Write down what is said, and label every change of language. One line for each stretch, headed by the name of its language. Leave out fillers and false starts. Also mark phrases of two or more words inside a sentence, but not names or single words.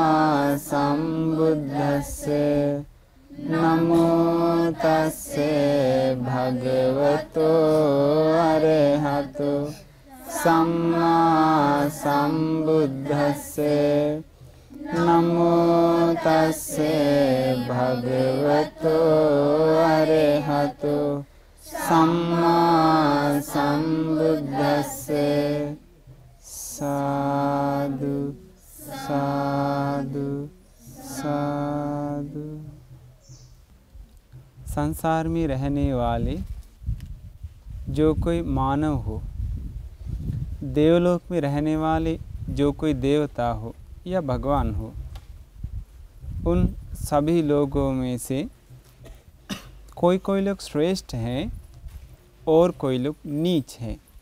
Pali: संबुद्धस्से नमो तस्से भगवतो अरहतो सम्मा संबुद्धस्से नमो तस्से भगवतो अरहतो सम्मा संबुद्धस्से। साधु साधु साधु।
Hindi: संसार में रहने वाले जो कोई मानव हो, देवलोक में रहने वाले जो कोई देवता हो या भगवान हो, उन सभी लोगों में से कोई कोई लोग श्रेष्ठ हैं और कोई लोग नीच हैं।